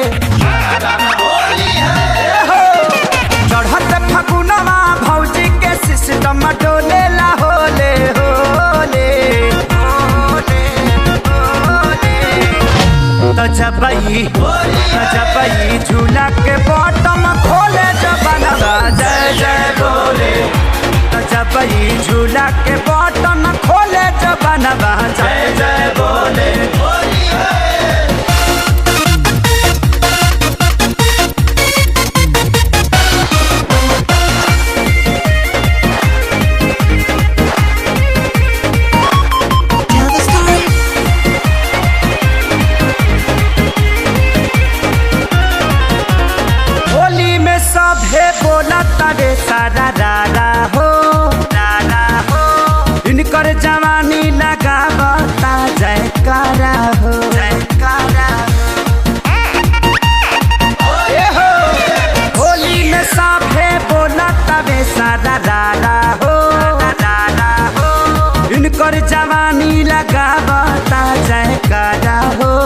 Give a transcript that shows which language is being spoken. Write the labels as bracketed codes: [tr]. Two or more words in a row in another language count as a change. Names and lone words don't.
[bho] चढ़ते फगुनवा भौजी के सिस्टम टोले ला होले होले तो जबई झूला के बॉटम खोले जबनवा जय जय बोले तो जबई झूला के बॉटम खोले जबनवा जय जय बोले [en] Tell the story. [bho] होली में सभे बोला तरे सारा रारा हो इनकर जवानी लगावता जयकारा हो ए हो होली में सभे बोला तरे सारा रारा हो इनकर जवानी लगावता जयकारा हो